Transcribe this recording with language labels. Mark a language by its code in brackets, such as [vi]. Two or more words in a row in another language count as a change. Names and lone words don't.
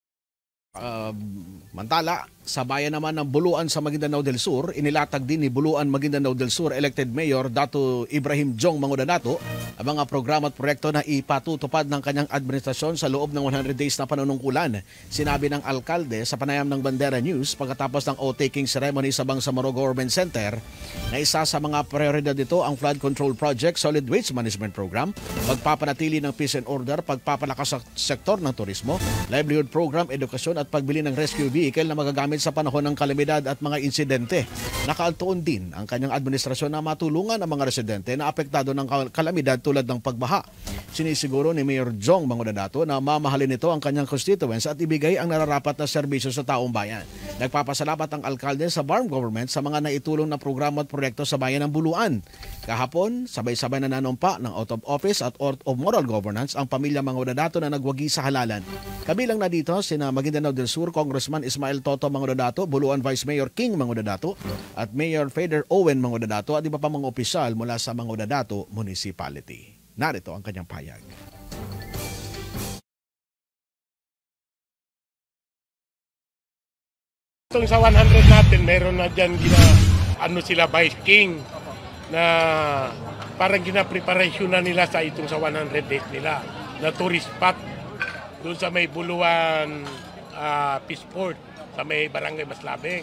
[tl] Mantala, sa bayan naman ng Buluan sa Maguindanao del Sur, inilatag din ni Buluan Maguindanao del Sur elected Mayor Datu Ibrahim Jong Mangudanato ang mga programa at proyekto na ipatutupad ng kanyang administrasyon sa loob ng 100 days na panunungkulan. Sinabi ng alkalde sa panayam ng Bandera News pagkatapos ng [en] oath-taking ceremony [tl] sa Bangsamoro Government Center na isa sa mga prioridad dito ang Flood Control Project, Solid Waste Management Program, pagpapanatili ng [en] peace and order, [tl] pagpapalakas sa sektor ng turismo, [en] livelihood program, [tl] edukasyon at pagbili ng [en] rescue vehicle [tl] na magagamit sa panahon ng kalamidad at mga insidente. Nakaaltuon din ang kanyang administrasyon na matulungan ang mga residente na apektado ng kalamidad tulad ng pagbaha. Sinisiguro ni Mayor Jong Mangudanato na mamahalin nito ang kanyang constituents at ibigay ang nararapat na serbisyo sa taong bayan. Nagpapasalamat ang alkalde sa Barm Government sa mga naitulong na programa at proyekto sa bayan ng Buluan. Kahapon, sabay-sabay na nanumpa ng [en] out of office [tl] at [en] out of moral governance [tl] ang pamilya Mangudanato na nagwagi sa halalan. Kabilang na dito sina Maguindanao del Sur Congressman Ismael Toto Mangudanato, Buluan Vice Mayor King Mangudanato at Mayor Fader Owen Mangudanato at iba pa mga opisyal mula sa Mangudanato Municipality. Narito ang kanyang pahayag. Itong sa 100 natin, meron na dyan sila Vice King na parang gina-preparation na nila sa itong sa 100 days nila na [en] tourist spot [tl] doon sa may Buluan Peaceport sa may Barangay Maslabeng.